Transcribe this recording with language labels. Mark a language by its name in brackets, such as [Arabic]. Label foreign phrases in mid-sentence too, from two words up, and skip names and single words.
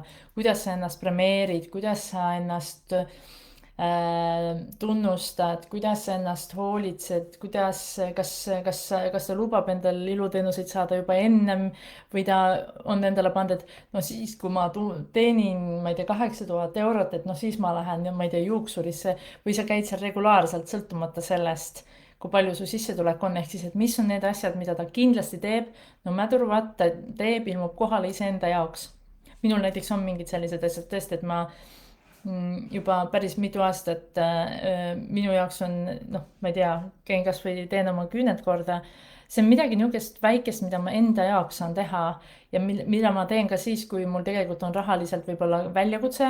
[Estonian] Kuidas sa ennast premeerid, kuidas sa ennast tunnustad, kuidas sa ennast hoolitsed, kas ta lubab endal iluteenuseid saada juba ennem või ta on endale pannud, et no siis, kui ma teenin, ma ei tea, 8000 eurot, et no siis ma lähen, ma ei tea, juuksurisse või sa käid seal regulaarselt, sõltumata sellest, kui palju su sissetulek on, ehk siis, et mis on need asjad, mida ta kindlasti teeb, [English] no matter what [Estonian] ta teeb, ilmub kohale iseenda jaoks. Minul näiteks on mingid sellised asjad tõesti, et ma juba päris mitu aastat minu jaoks on, noh, ma ei tea, käin kas või teen oma küüned korda. See on midagi niisugust väikest, mida ma enda jaoks saan teha ja mida ma teen ka siis, kui mul tegelikult on rahaliselt võib-olla väljakutse.